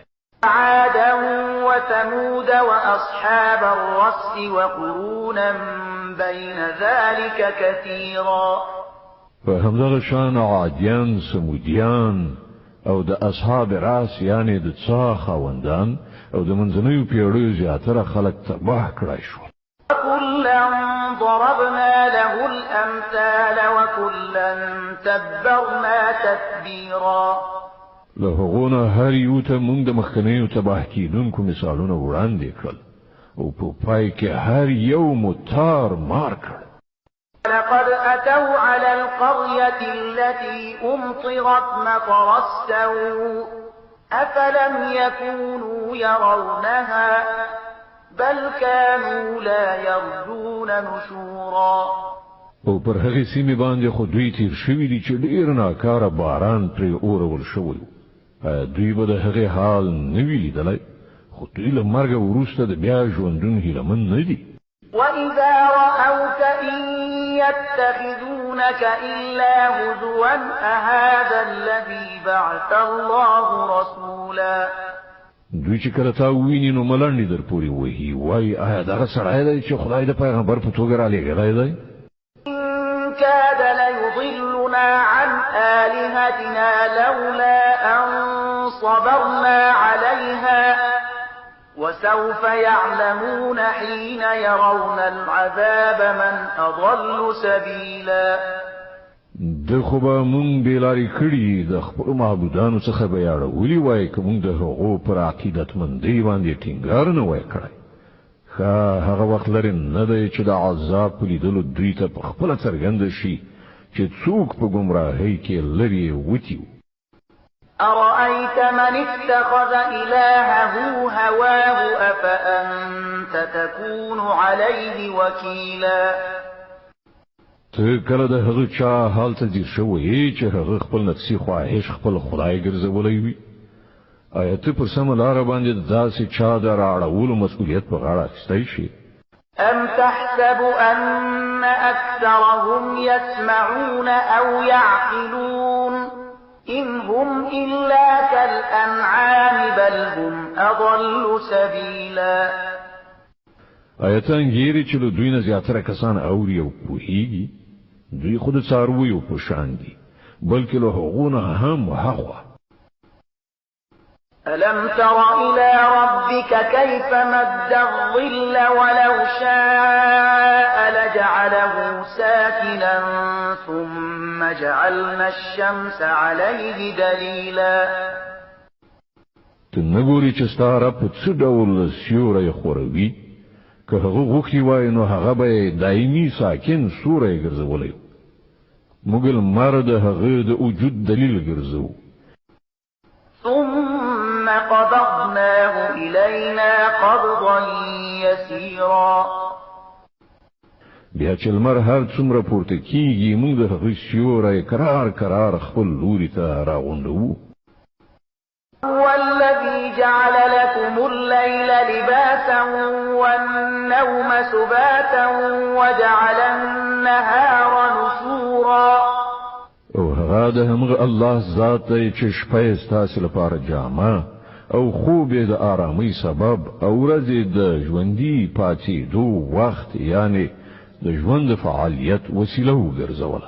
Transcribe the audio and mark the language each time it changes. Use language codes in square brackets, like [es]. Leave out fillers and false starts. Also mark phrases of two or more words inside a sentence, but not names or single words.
[ar] عادا وثمود وأصحاب الرس وقرونا بين ذلك كثيرا. [ps] په همدغه شان عادیان، سمودیان او د اصحاب راس یعنی د څا خاوندان او د منځنیو پیړیو زیاتره خلک تباه کړای شو. [ar] وكلا ضربنا له الأمثال وكلا تبرنا تتبيرا. [ps] له هغونه هر یو ته مونږ د مخکنیو تباه کیدونکو مثالونه وړاندې کړل او په پای کې هر یو متار مار کړ. [ar] لقد أتوا على القرية التي أمطرت مطر السوء أفلم يكونوا يرونها بل كانوا لا يرجون نشورا. [ps] او پر هغه سیمه باندې خو دوی تیر شوی دي چې ډیر ناکاره باران پرې اورول شوی. دوی به د هغه حال نه وی لیدلی خو دوی له مرګ وروسته د بیا ژوندون هیلمن نه دي. [ar] وإذا رأوك إن يتخذونك إلا هزوا أهذا الذي بعث الله رسولا. [ps] دوی چې کله تا ویني نو ملنډې در پورې وهي وایي آیا دغه سړی دی چې خدای د پیغمبر په توګه رالیږلی دی؟ [ar] إن كاد ليضلنا عن آلهتنا لولا أن صبرنا عليها وسوف يعلمون حين يرون العذاب من أضل سبيلا. [ps] د خو به مونږ بېلارې کړي د خپلو معبودانو څخه به یې اړولي وای که مونږ د هغو پر عقیدتمندۍ باندې ټینګار نه وای کړی. ښه هغه وخت لرې نه دی چې د عذاب په لیدلو دوی ته په خپله څرګنده شي چې څوک په ګمراهۍ کې لرې وتي. [ar] أرأيت من اتخذ إلهه هواه أفأنت تكون عليه وكيلا. [ps] ته کله د هغه چا حال ته ځیر شوی چې هغه خپل نفسي خواهش خپل خدای ګرځولی وي؟ آیا ته پر سمه لاره باندې داسې چا د راړولو مسؤلیت په غاړه اخیستی شي؟ [ar] أم تحسب أن أكثرهم يسمعون أو يعقلون إن هم إلا كالأنعام بل هم أضل سبيلا. [ps] آیا ته انګیرې چې له دوی نه زیاتره کسان اوري او پوهیږي؟ دوی خو د څارویو په شان دي بلکې له هغو نه هم هاخوا. [ar] ألم تر إلى ربك كيف مد الظل ولو شاء لجعله ساكنا ثم جعلنا الشمس عليه دليلا. [ps] ته نه ګورې چې ستا رب په څه ډول سیوری خوروي؟ که هغه غوښتي وای نو هغه به دایمي ساکن سوری ګرځولی. موږ لمر د هغه د وجود دلیل ګرځو. [ar] ثم قبضناه إلينا قبضا يسيرا. [ps] بیا چې لمر هر څومره پورته کیږي موږ د هغه سیوری کرار کرار خپل لوري ته راغونډوو. [ar] هو الذي جعل لكم الليل لباسا والنوم سباتا وجعل النهار سرورا [ps] او هغه د همغه الله ذات دی چې شپه ستاسو لپاره جامه او خوب د آرامۍ سبب او ورځې د ژوندۍ پاتې دو وخت یعنی د ژوند فعالیت وسیله وګرځوله.